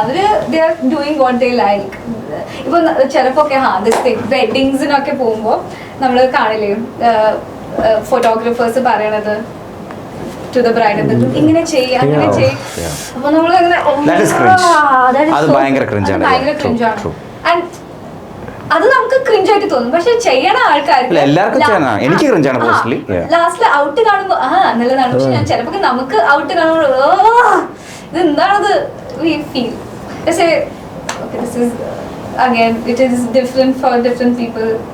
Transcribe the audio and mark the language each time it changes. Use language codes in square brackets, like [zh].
[ml] അവര് [en] they are doing what they like. [ml] ഇപ്പൊ ചിലപ്പോ ഒക്കെ വെഡിങ്സിനൊക്കെ പോകുമ്പോ നമ്മള് കാണില്ലേ ഫോട്ടോഗ്രാഫേഴ്സ് പറയണത് [en] to the bride and the groom [ml] ഇങ്ങനെ ചെയ്യ് അങ്ങനെ ചെയ്യ്. അപ്പൊ നമ്മൾ അങ്ങനെ [en] That is cringe. [ml] അത് ഭയങ്കര cringe ആണ്. ഭയങ്കര cringe ആണ്. [en] True. [ml] And അത് നമുക്ക് ക്രിഞ്ച് ആയിട്ട് തോന്നും. പക്ഷെ ചെയ്യണ ആൾക്കാർക്ക് എല്ലാവർക്കും ചെയ്യാനാ. എനിക്ക് cringe ആണ് personally. ലാസ്റ്റില് ഔട്ട് കാണുമ്പോ നല്ലതാണ്. പക്ഷെ ഞാൻ ചിലപ്പോ നമുക്ക് ഔട്ട് കാണുമ്പോൾ ഇത് എന്താണത് [en] we feel. Let's say okay, this is again it is different for different people.